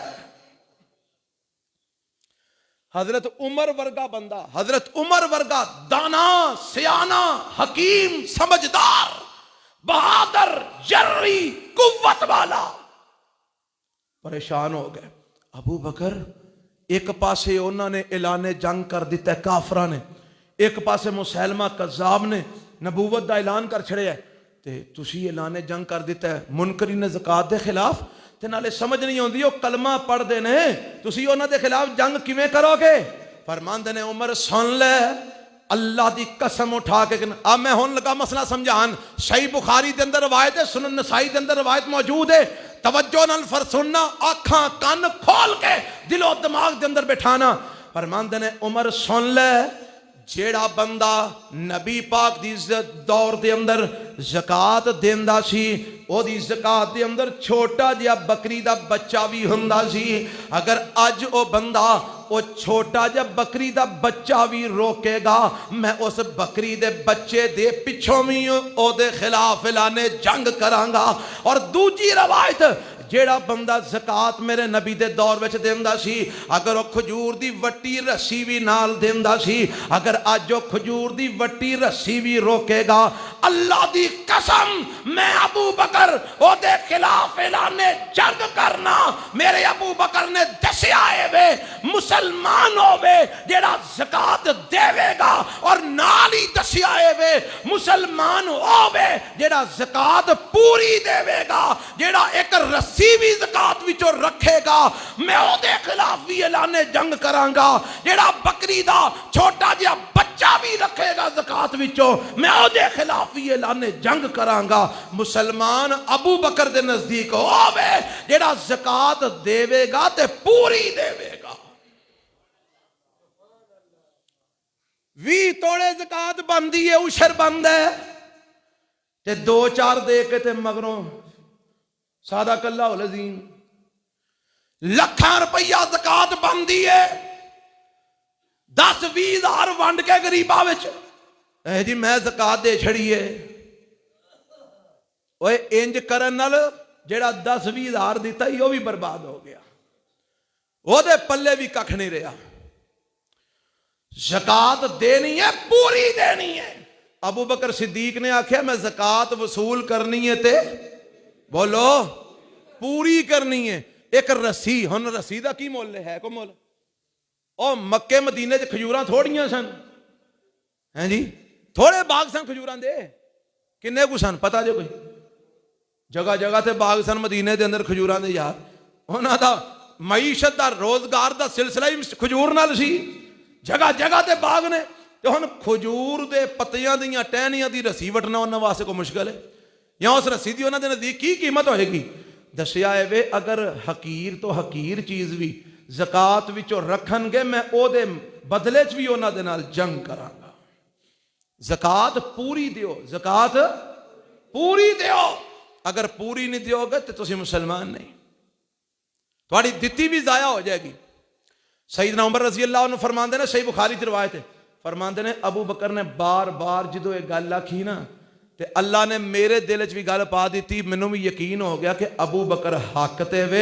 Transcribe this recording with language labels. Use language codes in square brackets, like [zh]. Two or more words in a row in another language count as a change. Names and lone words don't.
[pa] حضرت عمر ورگا بندہ حضرت عمر ورگا دانا سیانا حکیم سمجھدار بہادر جری قوت والا پریشان ہو گئے ابو بکر ایک پاسے انہوں نے اعلان جنگ کر دیتا ہے کافرہ نے ایک پاسے مسلمہ کذاب نے نبوت دا اعلان کر چھڑے ہے تے تسی اعلان جنگ کر دیتا ہے منکرین زکات دے خلاف تے نالے سمجھ نہیں ہوندی او کلمہ پڑھ دے نے تسی انہاں دے خلاف جنگ کیویں کرو گے فرماندے نے عمر سن لے اللہ دی قسم اٹھا کے اب میں ہون لگا مسئلہ سمجھان صحیح بخاری دے اندر روایت ہے سنن نسائی دے اندر روایت موجود ہے توجہ نال سننا آنکھاں کان کھول کے دل و دماغ دے اندر بٹھانا فرماندے نے عمر سن لے جیڑا بندہ نبی پاک دی دور دے اندر زکات دیندا سی او دی زکات دے اندر چھوٹا جہا بکری دا بچہ بھی ہوندا سی اگر اج او بندہ او چھوٹا جہا بکری دا بچہ بھی روکے گا میں اس بکری دے بچے دے پچھوں بھی او دے خلاف اعلان جنگ کراں گا اور دوجی روایت جیڑا بندہ زکات میرے نبی دے دور وچ دیندا سی اگر او کھجور دی وٹی رسی بھی نال دیندا سی اگر اج او کھجور دی وٹی رسی بھی روکے گا اللہ دی قسم میں ابو بکر او دے خلاف اعلان جنگ کرنا میرے ابو بکر نے دسیا ہے وے مسلمان ہووے جیڑا زکات دیوے گا اور نال ہی دسیا ہے وے مسلمان ہووے جیڑا جیڑا زکات پوری دے گا، جیڑا ایک رسی بھی زکات وچوں رکھے گا، میں او دے خلاف بھی اعلان جنگ کراں گا۔ جیڑا بکری دا چھوٹا جہا بچہ بھی رکھے گا زکات وچوں، میں او دے خلاف بھی اعلان جنگ کراں گا۔ مسلمان ابو بکر دے نزدیک ہووے جیڑا زکات دے گا تے پوری دے گا۔ 20 توڑے زکات بندی ہے، عشر بند ہے، تے 2-4 دے کے تے مگروں [ar] صادق اللہ العظیم [pa] لکھاں روپیہ زکات بندی ہے، 10-20 ہزار ونڈ کے غریباں وچ اے جی میں زکات دے چھڑی ہے۔ اوے انج کرن نال جیڑا 10-20 ہزار دیتا ہی وہ بھی برباد ہو گیا، وہ دے پلے بھی ککھ نہیں رہا۔ زکات دینی ہے، پوری دینی ہے۔ ابو بکر صدیق نے آکھیا میں زکات وصول کرنی ہے تے بولو پوری کرنی ہے۔ ایک رسی، ہن رسی دا کی مول ہے کو مول؟ او مکے مدینے چ کھجوراں تھوڑیاں سن، ہیں جی تھوڑے باغ سن کھجوراں دے، کنے کو سن پتہ جو کوئی؟ جگہ جگہ تے باغ سن مدینے دے اندر کھجوراں دے یار، انہاں دا معیشت دا روزگار دا سلسلہ ہی کھجور نال سی، جگہ جگہ تے باغ نے، تے ہن کھجور دے پتیاں دیاں ٹہنیاں دی رسی وٹنا انہاں واسطے کو مشکل ہے، یا اس رسی دی انہاں دے نزدیک کی قیمت ہوئے گی؟ دسیا ہے وے اگر حقیر تو حقیر چیز بھی زکات وچوں رکھن گے میں او دے بدلے چ بھی انہاں دے نال جنگ کراں گا۔ زکات پوری دیو، زکات پوری دیو، اگر پوری نہیں دیو گے تو تسی مسلمان نہیں، تھوڑی دتی بھی ضائع ہو جائے گی۔ سیدنا عمر رضی اللہ عنہ فرماندے نے، صحیح بخاری کی روایت ہے، فرماندے نے ابو بکر نے بار بار جدو یہ گل آکھی نا تے اللہ نے میرے دل چ بھی گل پا دیتی، مینوں بھی یقین ہو گیا کہ ابو بکر حق تے وے۔